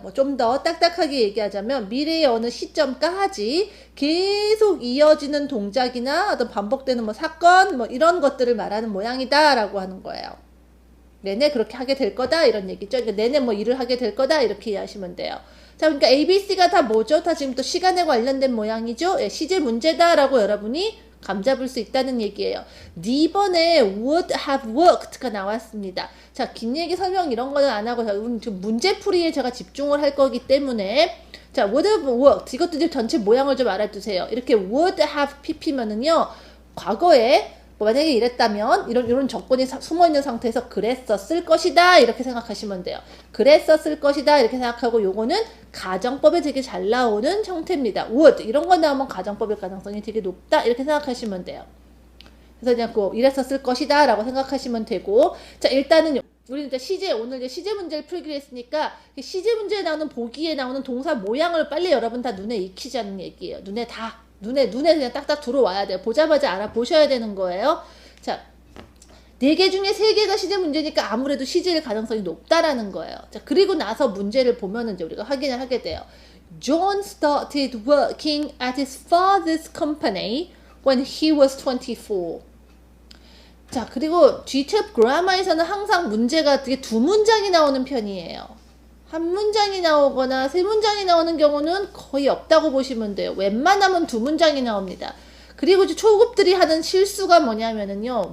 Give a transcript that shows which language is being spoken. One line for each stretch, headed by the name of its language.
Korean: 뭐 좀 더 딱딱하게 얘기하자면 미래의 어느 시점까지 계속 이어지는 동작이나 어떤 반복되는 뭐 사건 뭐 이런 것들을 말하는 모양이다 라고 하는 거예요. 내내 그렇게 하게 될 거다 이런 얘기죠. 그러니까 내내 뭐 일을 하게 될 거다 이렇게 이해하시면 돼요. 자, 그러니까 ABC가 다 뭐죠? 다 지금 또 시간에 관련된 모양이죠. 예, 시제 문제다라고 여러분이 감잡을 수 있다는 얘기예요. D번에
English: would have worked
Korean: 가 나왔습니다. 자, 긴 얘기 설명 이런 거는 안 하고 지금 문제풀이에 제가 집중을 할 거기 때문에 자,
English: would have worked
Korean: 이것도 이제 전체 모양을 좀 알아두세요. 이렇게
English: would have pp
Korean: 면은요 과거에 만약에 이랬다면 이런 조건이 숨어있는 상태에서 그랬었을 것이다 이렇게 생각하시면 돼요. 그랬었을 것이다 이렇게 생각하고 요거는 가정법에 되게 잘 나오는 형태입니다. would 이런 거 나오면 가정법일 가능성이 되게 높다 이렇게 생각하시면 돼요. 그래서 그냥 이랬었을 것이다 라고 생각하시면 되고 자 일단은 우리는 이제 오늘 이제 시제 문제를 풀기로 했으니까 시제 문제에 나오는 보기에 나오는 동사 모양을 빨리 여러분 다 눈에 익히자는 얘기예요. 눈에 그냥 딱딱 들어와야 돼요. 보자마자 알아보셔야 되는 거예요. 자, 4개 중에 3개가 시제 문제니까 아무래도 시제일 가능성이 높다라는 거예요. 자, 그리고 나서 문제를 보면은 이제 우리가 확인을 하게 돼요.
English: John started working at his father's company when he was 24.
Korean: 자, 그리고 G-TEP 그라마에서는 항상 문제가 되게 2문장이 나오는 편이에요. 한 문장이 나오거나 3문장이 나오는 경우는 거의 없다고 보시면 돼요. 웬만하면 2문장이 나옵니다. 그리고 이제 초급들이 하는 실수가 뭐냐면은요.